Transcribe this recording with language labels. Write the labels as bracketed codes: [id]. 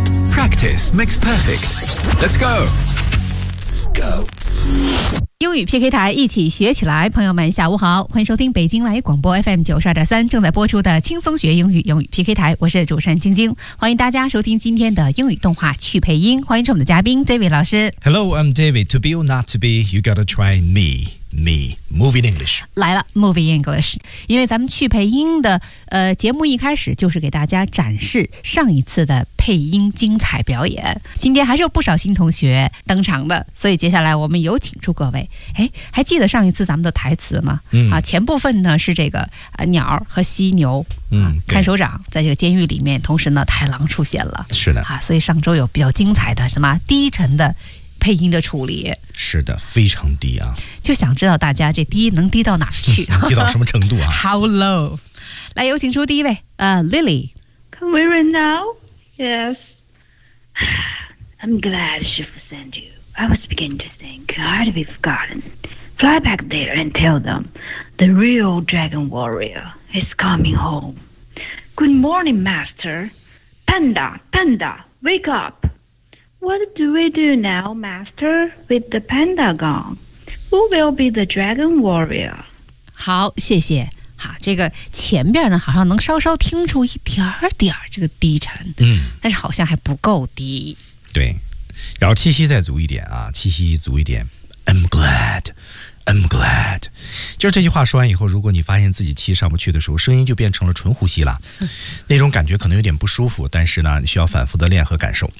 [en] Practice makes perfect. Let's go. Let's go. [zh] 英语 PK 台，一起学起来。朋友们下午好，欢迎收听北京外语广播 FM92.3 正在播出的轻松学英语，英语 PK 台，我是主持人晶晶，欢迎大家收听今天的英语动画趣配音，欢迎我们的嘉宾 David 老师。 [en] Hello, I'm David. To be or not to be, you gotta try me. Me, Movie in English. [zh] 来了 [en] Movie in English. [zh] 因为咱们趣配音的节目一开始就是给大家展示上一次的配音精彩表演，今天还是有不少新同学登场的，所以接下来我们有请出各位。哎，还记得上一次咱们的台词吗？啊，前部分呢是这个鸟和犀牛，看守长在这个监狱里面，同时呢太郎出现了，是的，所以上周有比较精彩的什么低沉的配音的处理，是的，非常低啊，就想知道大家这低能低到哪去，低到什么程度啊？ [en] How low？ [zh] 来，有请出第一位，Lily。 [en] Can we run now？ Yes. I'm glad Chief sent you. I was beginning to think I'd be forgotten. Fly back there and tell them the real dragon warrior is coming home. Good morning, Master. Panda, Panda, wake up. What do we do now, Master, with the panda gone? Who will be the dragon warrior? [zh] 好，谢谢。这个前边呢好像能稍稍听出一点点这个低沉，但是好像还不够低，对，然后气息再足一点啊，气息足一点。 [en] I'm glad, I'm glad， [zh] 就是这句话说完以后，如果你发现自己气上不去的时候，声音就变成了纯呼吸了，那种感觉可能有点不舒服，但是呢你需要反复的练和感受